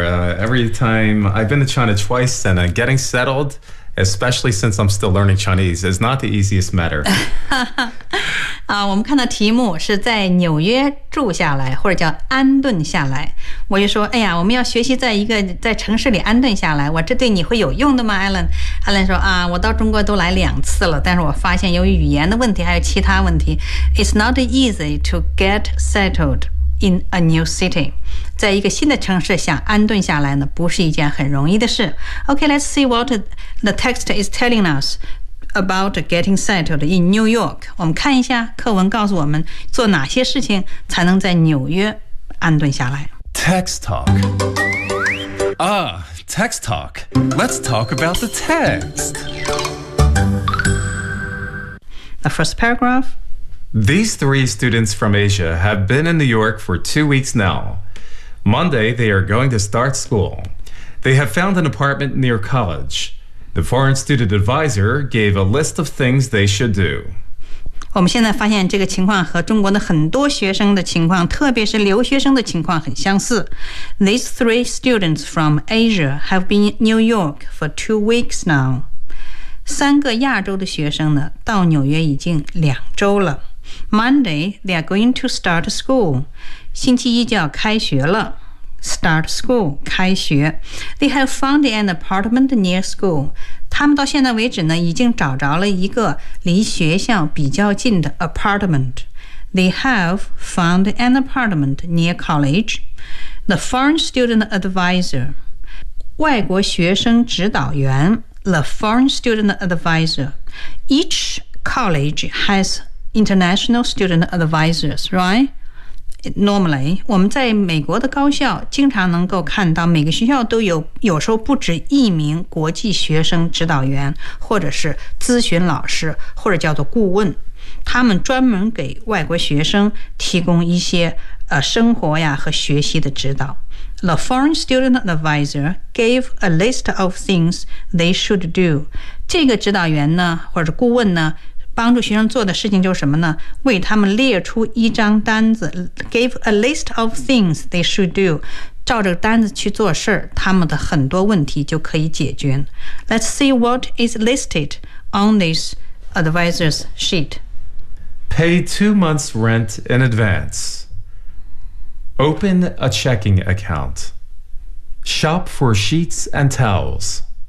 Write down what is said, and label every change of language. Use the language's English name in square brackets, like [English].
[English] Every time I've been to China twice, and getting settled. Especially since I'm still learning Chinese, it's not the easiest matter. [Chinese] 我们看到题目是在纽约住下来，或者叫安顿下来。我就说，哎呀，我们要学习在一个在城市里安顿下来。我这对你会有用的吗 ，Alan？ Alan 说啊，我到中国都来两次了，但是我发现由于语言的问题还有其他问题 ， [English] it's not easy to get settled in a new city. [Chinese] 在一个新的城市想安顿下来呢，不是一件很容易的事。 [English] Okay, let's see what the text is telling us about getting settled in New York. [Chinese] 我们看一下课文告诉我们做哪些事情才能在纽约安顿下来。 [English] Text talk. Text talk. Let's talk about the text. The first paragraph. These three students from Asia have been in New York for 2 weeks now. Monday, they are going to start school. They have found an apartment near college. The foreign student advisor gave a list of things they should do. [Chinese] 我们现在发现这个情况和中国的很多学生的情况，特别是留学生的情况很相似。 [English] These three students from Asia have been in New York for 2 weeks now. [Chinese] 三个亚洲的学生呢，到纽约已经两周了。 [English] Monday, they are going to start school. [Chinese] 星期一就要开学了 [English] ，start school [Chinese] 开学。 [English] They have found an apartment near school. [Chinese] 他们到现在为止呢，已经找着了一个离学校比较近的 apartment. [English] They have found an apartment near college. The foreign student advisor, [Chinese] 外国学生指导员 [English] ，the foreign student advisor. Each college has international student advisors, right? [Chinese] Normally, 我们在美国的高校经常能够看到每个学校都有时候不止一名国际学生指导员或者是咨询老师或者叫做顾问。他们专门给外国学生提供一些生活呀和学习的指导。 [English] The foreign student advisor gave a list of things they should do. [Chinese] 这个指导员呢，或者顾问呢，帮助学生做的事情就是什么呢？为他们列出一张单子 ， [English] gave a list of things they should do. [Chinese] 照着单子去做事，他们的很多问题就可以解决。 [English] Let's see what is listed on this advisor's sheet. Pay 2 months rent in advance. Open a checking account. Shop for sheets and towels.